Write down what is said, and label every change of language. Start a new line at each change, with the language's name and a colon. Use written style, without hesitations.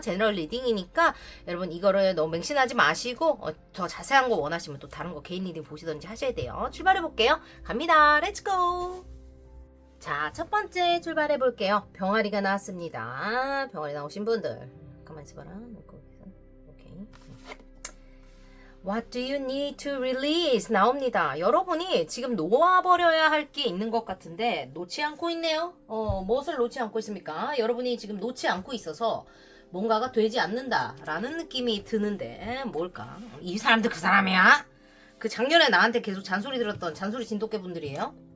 Korean: 제너럴 리딩이니까 여러분 이거를 너무 맹신하지 마시고 더 자세한 거 원하시면 또 다른 거 개인 리딩 보시던지 하셔야 돼요. 출발해 볼게요. 갑니다. 렛츠고! 자, 첫 번째 출발해 볼게요. 병아리가 나왔습니다. 병아리 나오신 분들 가만히 있어봐라. 오케이.
English: What do you need to release?
Korean: 나옵니다. 여러분이 지금 놓아버려야 할 게 있는 것 같은데 놓지 않고 있네요. 무엇을 놓지 않고 있습니까? 여러분이 지금 놓지 않고 있어서 뭔가가 되지 않는다 라는 느낌이 드는데 뭘까? 이 사람들 그 사람이야? 그 작년에 나한테 계속 잔소리 들었던 잔소리 진돗개 분들이에요.